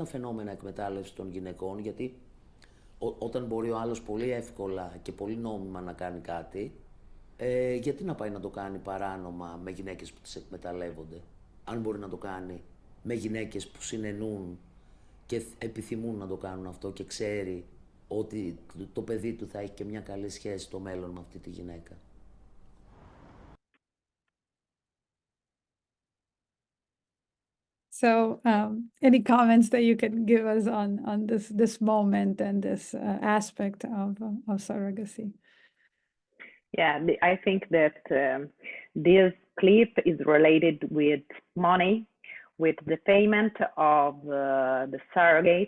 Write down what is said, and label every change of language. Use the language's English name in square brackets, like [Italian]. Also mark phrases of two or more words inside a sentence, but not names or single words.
[Greek] φαινόμενα εκμετάλλευσης των γυναικών, γιατί όταν μπορεί ο άλλος πολύ εύκολα και πολύ νόμιμα να κάνει κάτι, γιατί να πάει να το κάνει παράνομα με γυναίκες που τις εκμεταλλεύονται, αν μπορεί να το κάνει με γυναίκες που συνενούν και επιθυμούν να το κάνουν αυτό και ξέρει ότι το παιδί του θα έχει και μια καλή σχέση στο μέλλον με αυτή τη γυναίκα. [English] So, any comments that you can give us on this moment and this aspect of surrogacy? Yeah, I think that this clip is related with money, with the payment of the surrogates.